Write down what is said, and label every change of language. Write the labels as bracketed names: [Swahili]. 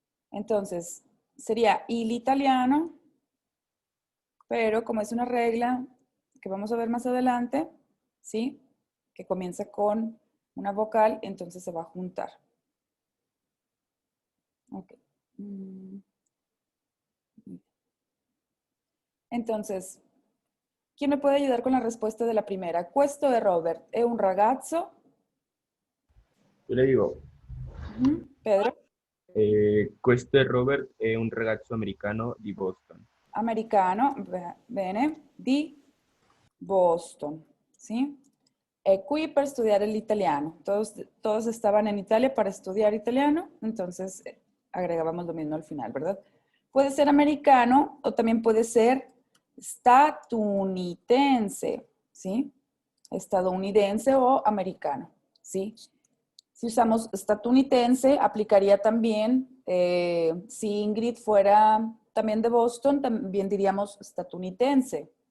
[Spanish] Entonces, sería il italiano, pero como es una regla que vamos a ver más adelante, ¿sí? Que comienza con una vocal, entonces se va a juntar. Ok. Entonces, ¿quién me puede ayudar con la respuesta de la primera? [Italian] Questo è Robert, è un ragazzo. Io le dico, Pedro, questo è Robert, è un ragazzo americano di Boston. americano, bene, di Boston, ¿sí? E qui per studiare l'italiano. [Spanish] Todos estaban en Italia para estudiar italiano, entonces agregábamos lo mismo al final, ¿verdad? Puede ser americano o también puede ser estadounidense, ¿sí? Estadounidense o americano, ¿sí? Si usamos estadounidense, aplicaría también, si Ingrid fuera también de Boston, también diríamos estadounidense.